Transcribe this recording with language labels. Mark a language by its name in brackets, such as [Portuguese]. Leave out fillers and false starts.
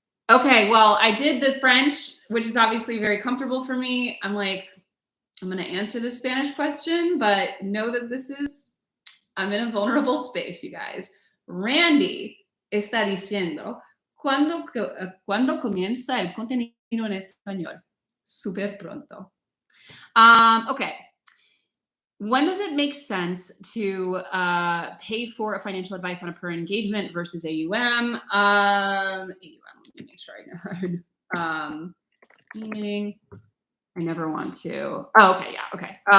[English] Okay, well, I did the French, which is obviously very comfortable for me. I'm like, I'm going to answer the Spanish question, but know that I'm in a vulnerable space, you guys. [Spanish] Randy está diciendo, ¿cuándo comienza el contenido en español? Súper pronto. Okay. [English] When does it make sense to pay for a financial advice on a per engagement versus AUM? AUM, let me make sure I know. Meaning, I never want to. Oh, okay, yeah, okay.